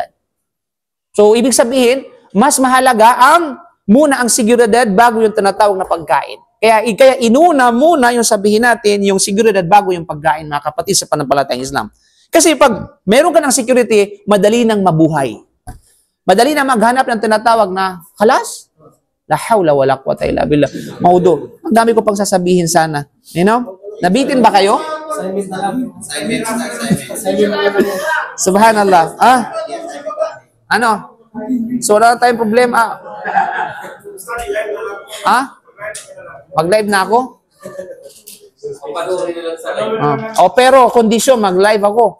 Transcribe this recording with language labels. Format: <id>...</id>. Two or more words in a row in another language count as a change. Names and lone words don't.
<tl>So ibig sabihin, mas mahalaga muna ang seguridad bago yung tinatawag na pagkain. Kaya inuna muna yung sabihin natin yung seguridad bago yung pagkain, mga kapatid sa pananampalatayang Islam. Kasi pag meron ka ng security, madali nang mabuhay. Madali na maghanap ng tinatawag na halas.</tl> <ar>لا حول ولا قوة إلا بالله.</ar> <tl>Maudo. Ang dami ko pang sasabihin sana.</tl> <en>You know?</en> <tl>Nabitin ba kayo? Subhanallah. Ano? So wala tayong problema. Mag-live na ako? Pero kondisyon, mag-live ako.</tl>